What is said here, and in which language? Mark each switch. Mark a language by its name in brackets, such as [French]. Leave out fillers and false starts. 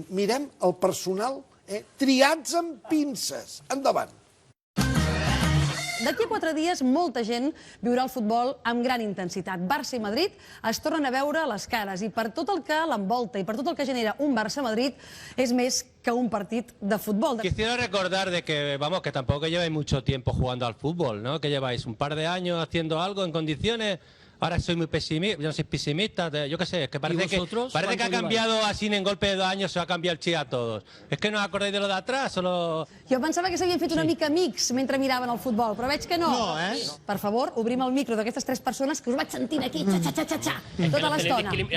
[Catalan] Mirem el personal triats amb pinces. Endavant. D'aquí a 4 dies, molta gent viurà el futbol amb gran intensitat. Barça i Madrid es tornen a veure les cares i per tot el que l'envolta i per tot el que genera un Barça-Madrid és més que un partit de futbol. [Spanish] Quisiera recordar de que, vamos, que tampoco lleváis mucho tiempo jugando al fútbol, ¿no? Que lleváis un par de años haciendo algo en condiciones. Ahora soy muy pesimista, yo no soy pesimista, yo qué sé, es que parece que ha cambiado así en golpe de 2 años, se va a cambiar el chip a todos. Es que no os acordáis de lo de atrás, solo... [Catalan] Jo pensava que s'havien fet una mica amics mentre miraven el futbol, però veig que no. No, Per favor, obrim el micro d'aquestes 3 persones que us vaig sentint aquí, xa-xa-xa-xa, tota l'estona.